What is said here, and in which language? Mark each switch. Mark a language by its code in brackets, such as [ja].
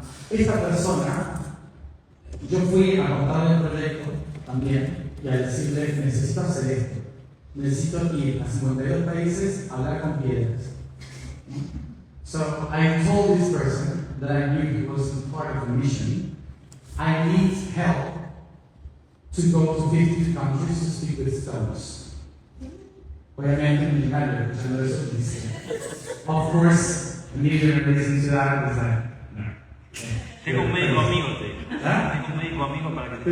[es] Esta persona, yo fui a contarle el proyecto también y a decirle, necesito hacer esto, necesito ir a 52 países a hablar con piedras. [en] So I told this person that I knew he wasn't part of the mission, I need help to go to 50 countries to speak with stones. [es] Obviamente, millonario, escuchando eso, dice, [en] of course, immediately listen to that, is like, no. [es] Tengo un médico amigo, te. ¿Ah? Tengo un médico amigo para que te.